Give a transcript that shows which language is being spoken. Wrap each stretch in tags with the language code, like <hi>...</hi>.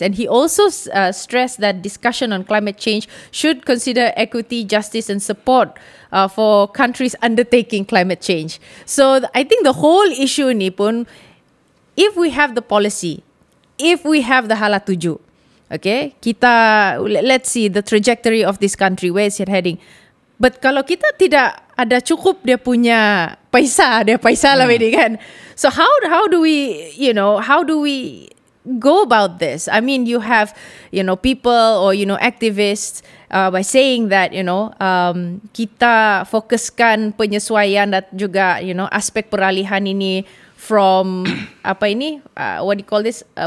<en>And he also stressed that discussion on climate change should consider equity, justice and support for countries undertaking climate change. So I think the whole issue</en> <ms>ni pun,</ms> <en>if we have the policy, if we have the</en> <ms>hala tuju,</ms> <en>okay, let's see the trajectory of this country, where is it heading. But</en> <ms>kalau kita tidak ada cukup dia punya paisa lah ini kan.</ms> <en>So how do we, how do we go about this? I mean, you have, people or, activists by saying that,</en> <ms>kita fokuskan penyesuaian dan juga, aspek peralihan ini</ms> <en>from what do you call this?</en>